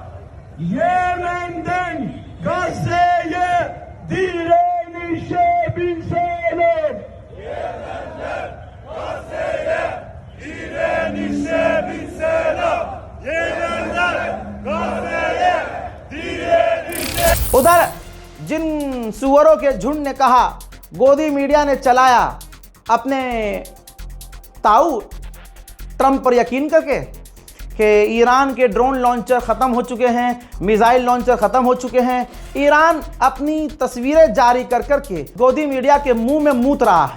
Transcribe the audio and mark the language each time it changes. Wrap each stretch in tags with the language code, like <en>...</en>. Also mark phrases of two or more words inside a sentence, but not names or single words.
<tr>Yemen'den Gazze'ye direnişe binseler. Yemen'den Gazze'ye direnişe binseler. Yemen'den Gazze'ye direnişe.</tr> <hi>उधर जिन सुअरों के झुंड ने कहा, गोदी मीडिया ने चलाया अपने ताऊ ट्रंप पर यकीन करके कि ईरान के</hi> <en>drone launcher</en> <hi>ख़त्म हो चुके हैं,</hi> <en>missile launcher</en> <hi>ख़त्म हो चुके हैं। ईरान अपनी तस्वीरें जारी कर करके गोदी मीडिया के मुंह में मूत रहा है।</hi>